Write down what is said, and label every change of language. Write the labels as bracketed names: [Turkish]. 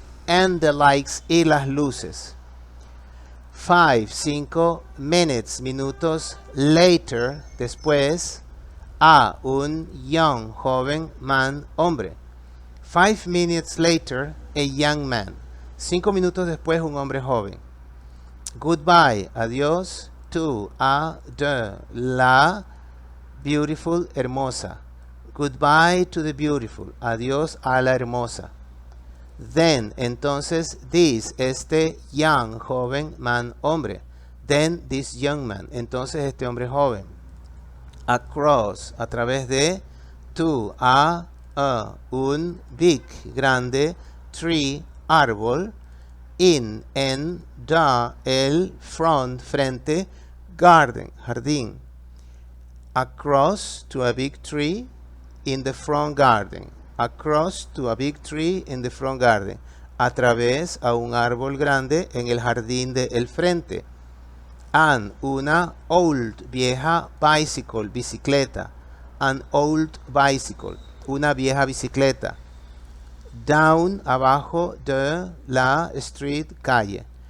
[English] And the likes, [Spanish] y las luces. [English] 5 minutes, [Spanish] minutos, [English] later, [Spanish] después, [English] a, [Spanish] un [English] young, [Spanish] joven, [English] man, [Spanish] hombre. [English] 5 minutes later, a young man. [Spanish] 5 minutos después, un hombre joven. [English] Goodbye, [Spanish] adiós, [English] to, [Spanish] a, [English] the, [Spanish] la, [English] beautiful, [Spanish] hermosa. [English] Goodbye to the beautiful, [Spanish] adiós a la hermosa. [English] Then, [Spanish] entonces, [English] this, [Spanish] este [English] young, [Spanish] joven, [English] man, [Spanish] hombre. [English] Then, this young man, [Spanish] entonces este hombre joven. [English] Across, [Spanish] a través de, [English] to, [Spanish] a, un, [English] big, [Spanish] grande, [English] tree, [Spanish] árbol, [English] in, [Spanish] en, [English] the, [Spanish] el, [English] front, [Spanish] frente, [English] garden, [Spanish] jardín. [English] Across to a big tree in the front garden. Across to a big tree in the front garden. [Spanish] A través a un árbol grande en el jardín del frente. [English] An, [Spanish] una, [English] old, [Spanish] vieja, [English] bicycle, [Spanish] bicicleta. [English] An old bicycle, [Spanish] una vieja bicicleta. [English] Down, [Spanish] abajo, [English] the, [Spanish] la, [English] street, [Spanish] calle.